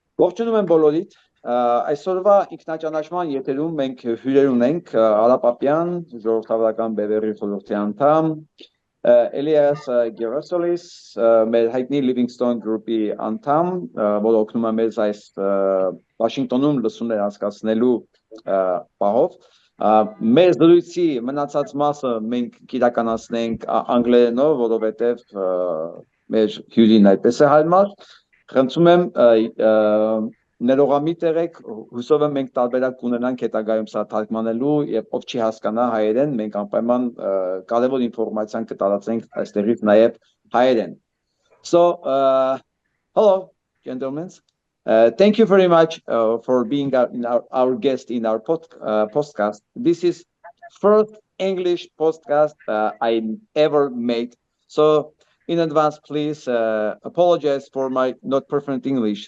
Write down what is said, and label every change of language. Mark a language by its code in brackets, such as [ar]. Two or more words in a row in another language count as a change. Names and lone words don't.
[hy] Ողջունում եմ բոլորիդ։ Այսօրվա ինքնաճանաչման եթերում մենք հյուրեր ունենք Արապապյան, ժողովրդավարական բևեռի խորհրդի անդամ, Էլիաս Գերասոլիս, մեր հայտնի Livingston Group-ի անդամ, որը օգնում է մեզ այս Վաշինգտոնում լսումներ անցկացնելու պահով։ Մեր զրույցի մնացած մասը մենք կիրականացնենք անգլերենով, որովհետև մեր հյուրին այդպես է հարմար։ Խնդրում եմ ներողամիտ եղեք, հուսով եմ մենք տարբերակ կունենանք հետագայում սա թարգմանելու եւ ով չի հասկանա հայերեն, մենք անպայման կարևոր ինֆորմացիան կտարածենք այստեղից նաեւ հայերեն. [en] So, hello, gentlemen. Thank you very much for being our guest in our podcast. This is first English podcast I ever made. So, in advance, please apologize for my not perfect English.